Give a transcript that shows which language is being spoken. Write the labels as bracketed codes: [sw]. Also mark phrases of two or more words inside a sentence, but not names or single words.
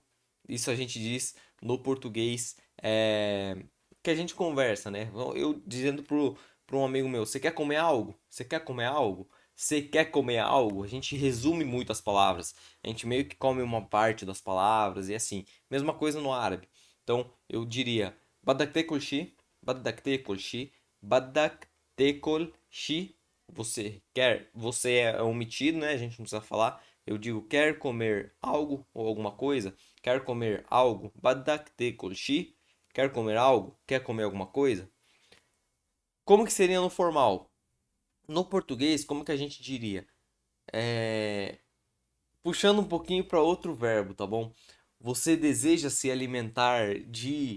[pt] Isso a gente diz no português que a gente conversa, né? Eu dizendo para um amigo meu: Você quer comer algo? Você quer comer algo? Você quer comer algo? A gente resume muito as palavras. A gente meio que come uma parte das palavras e assim. Mesma coisa no árabe. Então eu diria: [ar] بدك تاكل شي، بدك تاكل شي، بدك تاكل شي. [pt] Você é omitido, né? A gente não precisa falar. Eu digo quer comer algo ou alguma coisa. Quer comer algo? [ar] بدك تاكل شي. [pt] Quer comer algo? Quer comer alguma coisa? Como que seria no formal? No português, como que a gente diria? É... Puxando um pouquinho para outro verbo, tá bom? Você deseja se alimentar de.